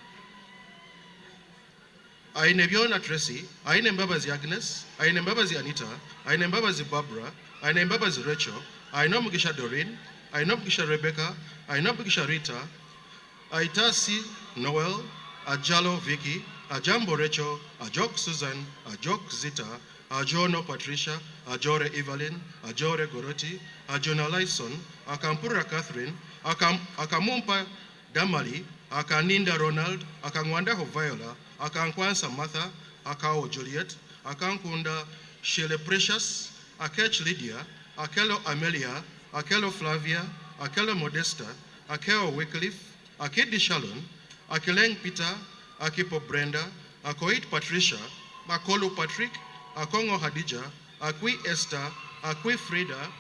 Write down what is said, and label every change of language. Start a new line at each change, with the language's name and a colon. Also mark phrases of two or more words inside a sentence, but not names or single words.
English: Aine Biona Tracy, Aine Mbabazi Agnes, Aine Mbabazi Anita, Aine Mbabazi Barbara, Aine Mbabazi Rachel, Aine Mugisha Doreen, Aine Mugisha Rebecca, Aine Mugisha Rita, Aitasi Noel, Ajalo Vicky, Ajambo Rachel, Ajok Susan, Ajok Zita, Ajono Patricia, Ajore Evelyn, Ajore Goroti, Ajona Lyson, Akampura Catherine, Akamumpa Damali, Akaninda Ronald, Akangwanda Viola, Akankwansa Martha, Akao Juliet, Akankunda Shele Precious, Akech Lydia, Akelo Amelia, Akelo Flavia, Akelo Modesta, Akeo Wycliffe, Akedi Shalom, Akeleng Peter, Akipo Brenda, Akoit Patricia, Makolo Patrick, Akongo Hadija, Akwi Esther, Akwi Frida,